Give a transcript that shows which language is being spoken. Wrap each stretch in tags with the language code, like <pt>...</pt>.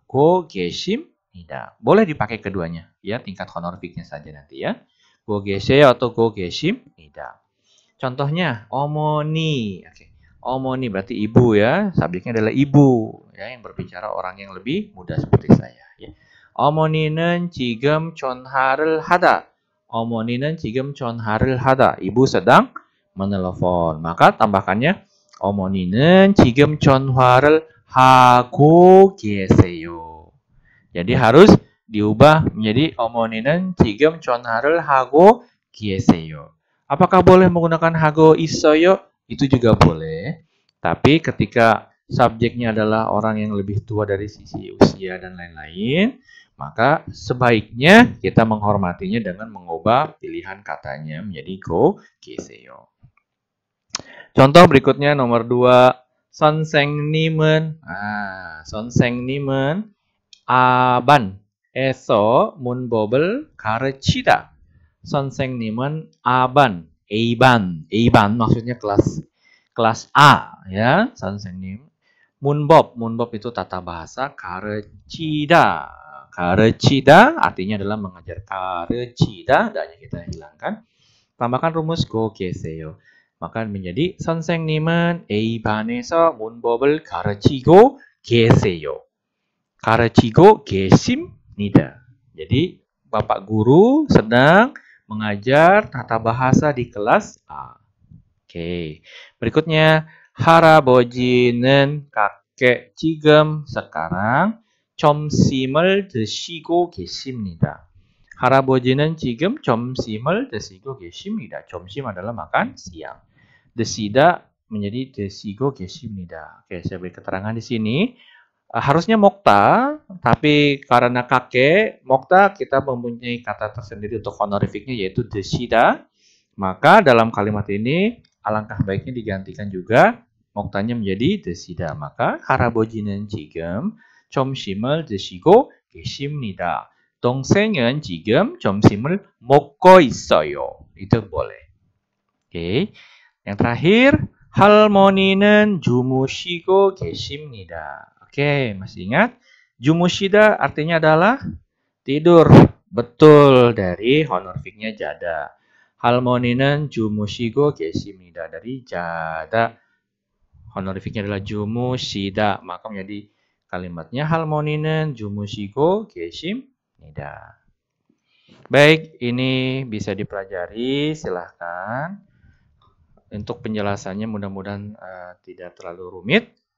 <ko>Go gesimnida.</ko> <id>Boleh dipakai keduanya ya, tingkat honorifiknya saja nanti ya.</id> <ko>Go geseyo</ko> <id>atau</id> <ko>go gesimnida.</ko> <id>Contohnya omoni. Oke. Omoni berarti ibu ya. Subjeknya adalah ibu ya, yang berbicara orang yang lebih muda seperti saya ya.</id> <ko>어머니는 지금 전화를 하다. 어머니는 지금 전화를 하다.</ko> <id>Ibu sedang menelepon. Maka tambahkannya</id> <ko>어머니는 지금 전화를 하고 계세요.</ko> <id>Jadi harus diubah menjadi</id> <ko>어머니는 지금 전화를 하고 계세요.</ko> <id>Apakah boleh menggunakan</id> <ko>hago 있어요?</ko> <id>Itu juga boleh. Tapi ketika subjeknya adalah orang yang lebih tua dari sisi usia dan lain-lain, maka sebaiknya kita menghormatinya dengan mengubah pilihan katanya menjadi</id> <ko>go 계세요.</ko> <id>Contoh berikutnya nomor 2.</id> <ko>선생님은 선생님은 아반에서 문법을 가르치다. 선생님은 아반,</ko> <id>Aban maksudnya kelas A ya, 선생님. 문법 itu tata bahasa, 가르치다. 가르치다 artinya adalah mengajar. 가르치다, da-nya kita hilangkan. Tambahkan rumus</id> <ko>go 계세요.</ko> <id>Maka menjadi</id> <ko>선생님은 A반에서 문법을 가르치고 계세요. 가르치고 계십니다.</ko> <id>Jadi Bapak guru sedang mengajar tata bahasa di kelas A. Oke. Berikutnya 할아버지는 kakek 지금 sekarang</id> <ko>점심을 드시고 계십니다. 할아버지는 지금 점심을 드시고 계십니다.</ko> <id>점심 adalah makan siang.</id> <ko>드시다</ko> <id>menjadi</id> <ko>드시고 계십니다.</ko> <id>Oke, saya beri keterangan di sini. Harusnya mokta, tapi karena kakek, mokta kita mempunyai kata tersendiri untuk honorifiknya yaitu 드시다. Maka dalam kalimat ini alangkah baiknya digantikan juga moktanya menjadi 드시다. Maka</id> <ko>할아버지는 지금 점심을 드시고 계십니다. 동생은 지금 점심을 먹고 있어요.</ko> <id>Itu boleh. Oke. Yang terakhir,</id> <ko>할머니는 주무시고 계십니다.</ko> <id>Oke, masih ingat? 주무시다 artinya adalah tidur. Betul, dari honorifiknya jada.</id> <ko>할머니는 주무시고 계십니다.</ko> <id>Dari jada. Honorifiknya adalah 주무시다. Maka menjadi kalimatnya</id> <ko>할머니는 주무시고 계십니다.</ko> <id>Baik, ini bisa dipelajari. Silahkan. Untuk penjelasannya mudah-mudahan tidak terlalu rumit.</id>